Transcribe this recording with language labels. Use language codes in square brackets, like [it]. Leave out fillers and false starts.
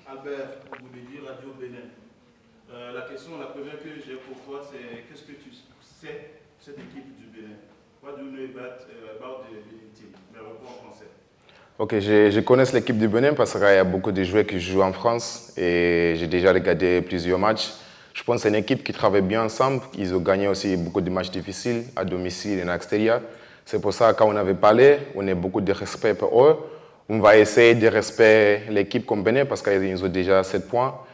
[fr] Albert, vous dire Radio Benin. La première que j'ai pour toi, c'est qu'est-ce que tu sais de cette équipe du Bénin? [en] What do you know about the Benin team? [fr] Mais réponds en français. Ok, je connais l'équipe du Bénin parce qu'il y a beaucoup de joueurs qui jouent en France et j'ai déjà regardé plusieurs matchs. Je pense que c'est une équipe qui travaille bien ensemble. Ils ont gagné aussi beaucoup de matchs difficiles à domicile et à l'extérieur. C'est pour ça que quand on avait parlé, on a beaucoup de respect pour eux. On va essayer de respecter l'équipe comme Bénin parce qu'ils ont déjà 7 points.